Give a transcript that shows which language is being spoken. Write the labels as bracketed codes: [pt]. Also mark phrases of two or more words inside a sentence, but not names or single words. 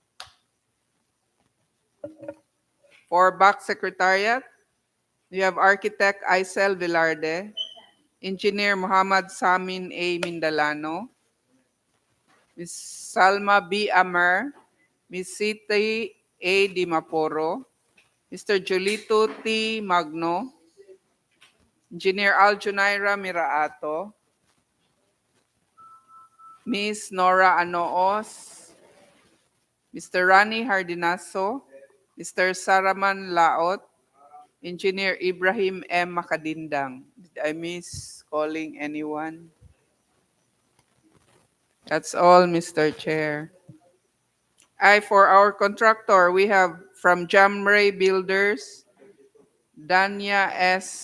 [en] For BAC Secretariat, we have Architect Aisel Velarde, Engineer Muhammad Samin A. Mindalano, Ms. Salma B. Amer, Ms. Siti A. Dimaporo, Mr. Julito T. Magno, Engineer Aljunaira Miraato, Ms. Nora Anoos, Mr. Rani Hardinaso, Mr. Saraman Laot, Engineer Ibrahim M. Makadindang. Did I miss calling anyone? That's all, Mr. Chair. For our contractor, we have from Jamray Builders, Danya S.